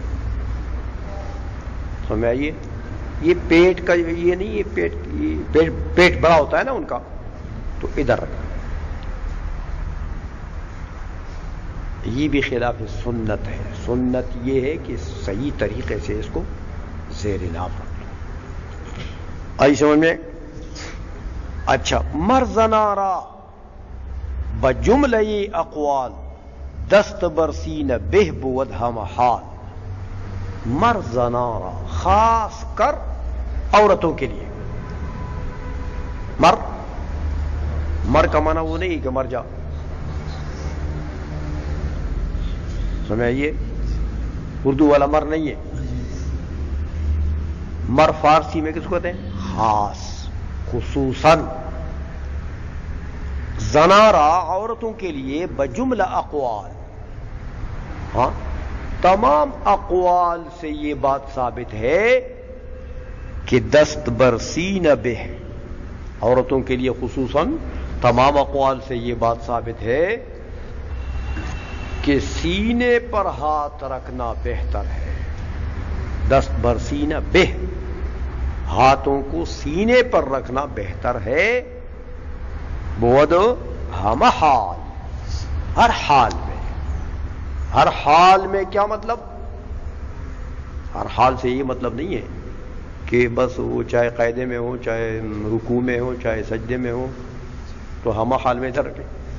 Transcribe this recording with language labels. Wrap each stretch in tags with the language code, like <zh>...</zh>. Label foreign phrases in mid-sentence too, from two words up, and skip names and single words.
<ur>سمجھائیے، یہ پیٹ کا یہ نہیں، یہ پیٹ بڑا ہوتا ہے نا ان کا، تو ادھر رکھنا. یہ بھی خلاف سنت ہے. سنت یہ ہے کہ صحیح طریقے سے اس کو زیر ناف رکھ لو. آئی سمجھ میں؟ اچھا،</ur> <fa>مرزنارا بجملہ اقوال دست برسین بہ بود ہم حال.</fa> <ur>مرزنارا خاص کر عورتوں کے لیے. مر کا معنی وہ نہیں کہ مر جا. سمجھائیے، اردو والا مر نہیں ہے. مر فارسی میں کس کو کہتے ہیں؟ خاص، خصوصاً. زنارا عورتوں کے لیے</ur> <fa>بجملہ اقوال.</fa> <ur>ہاں، تمام اقوال سے یہ بات ثابت ہے کہ</ur> <fa>دست برسین بہ.</fa> <ur>عورتوں کے لیے خصوصاً تمام اقوال سے یہ بات ثابت ہے کہ سینے پر ہاتھ رکھنا بہتر ہے.</ur> <fa>دست برسین بہ،</fa> <ur>ہاتھوں کو سینے پر رکھنا بہتر ہے.</ur> <fa>بود ہم حال،</fa> <ur>ہر حال میں. ہر حال میں کیا مطلب؟ ہر حال سے یہ مطلب نہیں ہے کہ بس وہ چاہے قاعدے میں ہو، چاہے رکوع میں ہو، چاہے سجدے میں ہو تو</ur> <fa>ہم حال</fa> <ur>میں ادھر رکھیں.</ur>